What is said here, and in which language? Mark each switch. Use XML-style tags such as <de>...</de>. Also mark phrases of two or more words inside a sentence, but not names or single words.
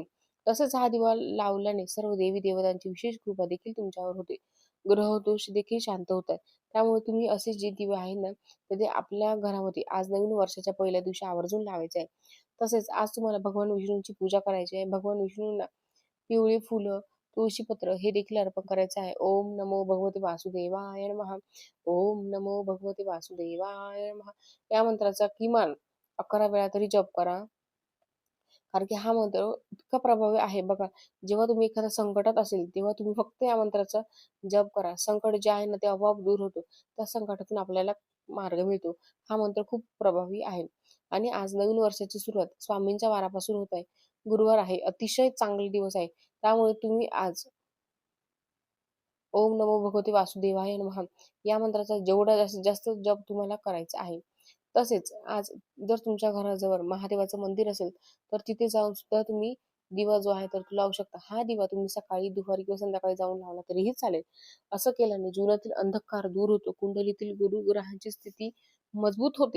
<mr>तसंच हा दिवा लावल्याने सर्व देवी-देवतांची विशेष कृपा देखील तुमच्यावर होते. ग्रहदोष देखील शांत होतात. त्यामुळे तुम्ही असे जे दिवे आहेत ना, तर ते आपल्या घरामध्ये आज नवीन वर्षाच्या पहिल्या दिवशी आवर्जून लावायचे आहे. तसेच आज तुम्हाला भगवान विष्णूंची पूजा करायची आहे. भगवान विष्णूंना पिवळी फुलं, तुळशीपत्र हे देखील अर्पण करायचं आहे.</mr> <sa>ओम नमो भगवते वासुदेवाय नमः. ओम नमो भगवते वासुदेवाय नमः.</sa> <mr>या मंत्राचा किमान 11 वेळा तरी जप करा. कारण की हा मंत्र इतका प्रभावी आहे बघा. जेव्हा तुम्ही एखाद्या संकटात असेल, तेव्हा तुम्ही फक्त या मंत्राचा जप करा. संकट जे आहे ना, ते आपोआप दूर होतो. त्या संकटातून आपल्याला मार्ग मिळतो. हा मंत्र खूप प्रभावी आहे. आणि आज नवीन वर्षाची सुरुवात स्वामींच्या वारापासून होत आहे. गुरुवार आहे. अतिशय चांगले दिवस आहे. त्यामुळे तुम्ही आज</mr> <sa>ओम नमो भगवते वासुदेवाय नमः</sa> <mr>या मंत्राचा जेवढा जास्तीत जास्त जप तुम्हाला करायचा आहे. तसेच आज जर तुमच्या घराजवळ महादेवाचं मंदिर असेल, तर तिथे जाऊन सुद्धा तुम्ही दिवा जो आहे तर तो लावू शकता. हा दिवा तुम्ही सकाळी, दुपारी किंवा संध्याकाळी जाऊन लावला तरीही चालेल. असं केल्याने जीवनातील अंधकार दूर होतो. कुंडलीतील गुरुग्रहांची स्थिती मजबूत होते.</mr>